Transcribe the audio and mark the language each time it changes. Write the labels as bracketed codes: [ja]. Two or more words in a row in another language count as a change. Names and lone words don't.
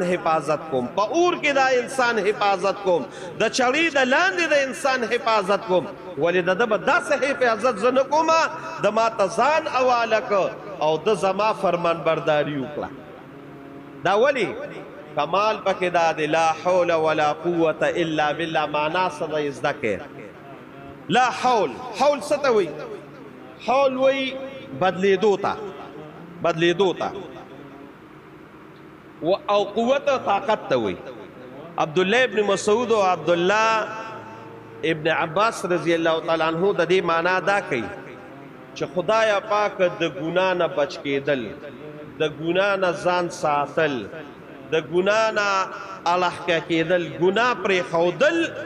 [ps] حفاظت کوم په اور کې د انسان حفاظت کوم د چړې د لاندې د انسان حفاظت کوم ولې د ده به داسې حفاظت زه نه کومه د ما ته ځان حواله کړ او د زما فرمان برداري وکړه دا ولې کمال پکې دا دی [ar] لا حول ولا قوة الا بالله [ps] معنا څه ده زده کړئ [ar] لا حول [ps] حول څه ته وایي حول وایي بدلېدو ته او قوت طاقت ته وایي عبدالله ابن مسعود او عبدالله ابن عباس [ar] رضی الله تعالی عنہ [ps] د دې معنا دا کوي چې خدای پاک د ګناه نه بچ کېدل د ګناه نه ځان ساتل د ګناه نه الحقه کېدل ګناه پرېښودل